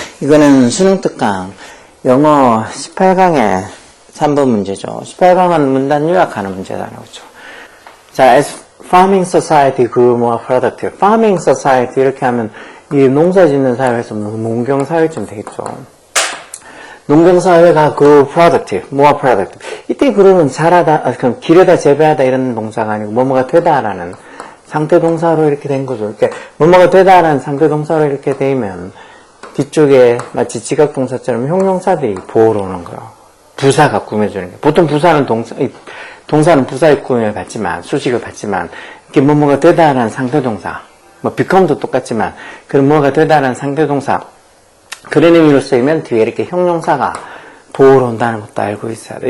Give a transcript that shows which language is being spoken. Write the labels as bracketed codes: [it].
[ko] 이거는 수능 특강 영어 18강의 3번 문제죠. 18강은 문단 요약하는 문제다. 그렇죠. [en] 자, as farming society grew more productive. farming society [ko] 이렇게 하면 이 농사 짓는 사회에서 농경 사회쯤 되겠죠. 농경 사회가 [en] grew productive, more productive. [ko] 이때 grew는 자라다, 그럼 기르다, 재배하다 이런 동사가 아니고 뭐뭐가 되다라는 상태 동사로 이렇게 된 거죠. 이렇게 뭐뭐가 되다라는 상태 동사로 이렇게 되면 뒤쪽에 마치 지각 동사처럼 형용사들이 보호로 오는 거예요. 부사가 꾸며주는 게. 보통 부사는 동사는 부사의 꾸밈을 받지만, 수식을 받지만, 이렇게 뭐뭐가 되다라는 상태 동사, 뭐 become도 똑같지만, 그런 뭐가 되다라는 상태 동사, 그런 의미로 쓰이면 뒤에 이렇게 형용사가 보호로 온다는 것도 알고 있어야 돼.